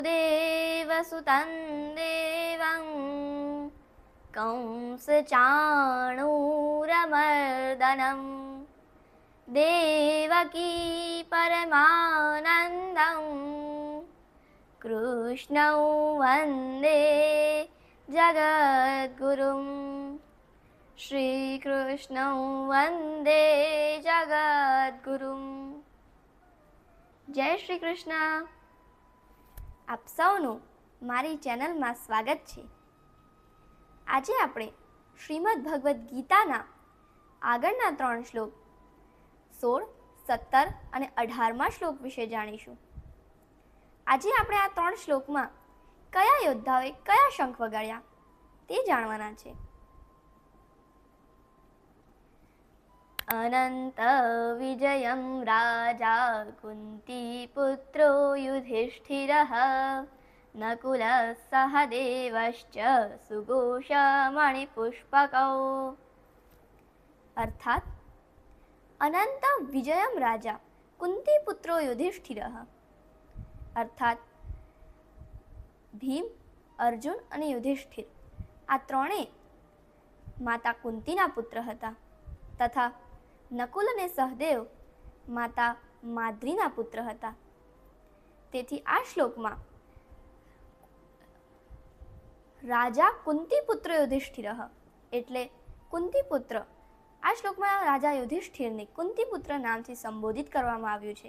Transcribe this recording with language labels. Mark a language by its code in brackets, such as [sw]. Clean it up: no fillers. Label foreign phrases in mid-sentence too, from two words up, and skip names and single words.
[sa] देवसुतं देवं कंसचाणूरमर्दनं देवकी परमानन्दं कृष्णं वन्दे जगद्गुरुं श्रीकृष्णं वन्दे जगद्गुरुं। जय श्री कृष्ण। [gu] આપ સૌનું મારી ચેનલમાં સ્વાગત છે। આજે આપણે શ્રીમદ ભગવદ્ ગીતાના આગળના 3 શ્લોક 16, 17 અને 18મા શ્લોક વિશે જાણીશું। આજે આપણે આ 3 શ્લોકમાં કયા યોદ્ધાઓએ કયા શંખ વગાડ્યા તે જાણવાના છે। [sa] अनंत विजयं राजा कुन्तीपुत्रो युधिष्ठिरः नकुलः सहदेवश्च सुघोषमणिपुष्पकौ। अर्थात अनंत विजयं राजा कुन्तीपुत्रो युधिष्ठिरः अर्थात [gu] भीम, अर्जुन અને યુધિષ્ઠિર આ ત્રણે માતા કુંતીના પુત્ર હતા તથા નકુલ અને સહદેવ માતા માદ્રીના પુત્ર હતા। તેથી આ શ્લોકમાં રાજા કુંતીપુત્ર યુધિષ્ઠિરઃ એટલે કુંતીપુત્ર, આ શ્લોકમાં રાજા યુધિષ્ઠિરને કુંતીપુત્ર નામથી સંબોધિત કરવામાં આવ્યું છે।